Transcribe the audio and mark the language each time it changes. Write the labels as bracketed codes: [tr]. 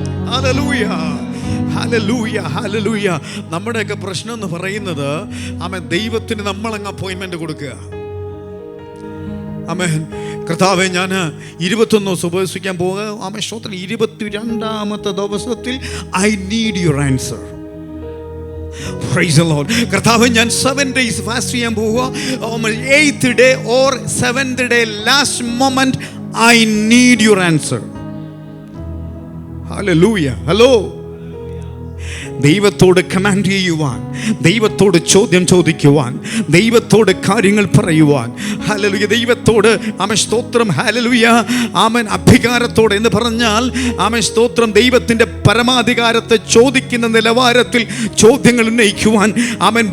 [ml] Hallelujah, hallelujah, hallelujah. നമ്മുടെയൊക്കെ പ്രശ്നം എന്ന് പറയുന്നത്, ആമേൻ, ദൈവത്തിന് നമ്മളങ്ങ് അപ്പോയിൻമെന്റ് കൊടുക്കുക. ആമേൻ. കർത്താവെ, ഞാൻ 21 ദിവസം ഉപവസിക്കാൻ പോകുക. ആമേൻ, സ്തോത്രം. 22ാമത്തെ ദിവസത്തിൽ [en] I need your answer. Praise the Lord. [ml] കർത്താവെ, ഞാൻ [en] 7 days [ml] ഫാസ്റ്റ് ചെയ്യാൻ പോവുക. [en] 8th day or 7th day last moment I need your answer. Hallelujah. Hello. [ml] ദൈവത്തോട് കമാൻഡ് ചെയ്യുവാൻ, ദൈവത്തോട് ചോദ്യം ചോദിക്കുവാൻ, ദൈവത്തോട് കാര്യങ്ങൾ പറയുവാൻ. ഹല്ലേലൂയ. ദൈവത്തോട് ആമേൻ സ്തോത്രം. ഹല്ലേലൂയ. ആമേൻ. അധികാരത്തോടെ എന്ന് പറഞ്ഞാൽ ആമേൻ സ്തോത്രം, ദൈവത്തിൻ്റെ പരമാധികാരത്തെ ചോദിക്കുന്ന നിലവാരത്തിൽ ചോദ്യങ്ങൾ ഉന്നയിക്കുവാൻ. ആമേൻ.